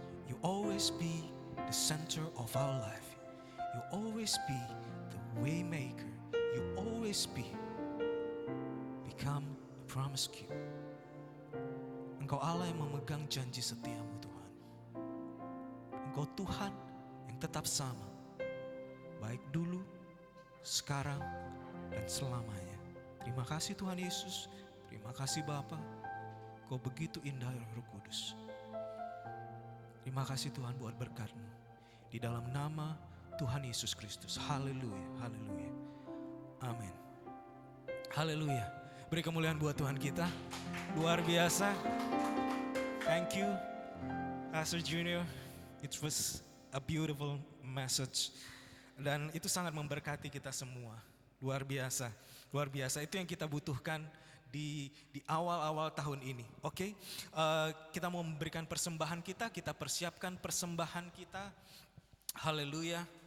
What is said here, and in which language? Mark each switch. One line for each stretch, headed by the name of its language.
English: You always be the center of our life. You always be the way maker. You always become a promise keeper.
Indonesian: Engkau Allah yang memegang janji setiamu Tuhan. Engkau Tuhan yang tetap sama. Baik dulu, sekarang, dan selamanya. Terima kasih Tuhan Yesus. Terima kasih Bapa. Kau begitu indah Roh Kudus. Terima kasih Tuhan buat berkat-Mu. Di dalam nama Tuhan Yesus Kristus. Haleluya, haleluya. Amin. Haleluya. Beri kemuliaan buat Tuhan kita. Luar biasa.
English: Thank you, Pastor Junior. It was a beautiful message.
Indonesian: Dan itu sangat memberkati kita semua. Luar biasa. Luar biasa. Itu yang kita butuhkan di awal-awal tahun ini. Oke? Kita mau memberikan persembahan kita persiapkan persembahan kita. Haleluya.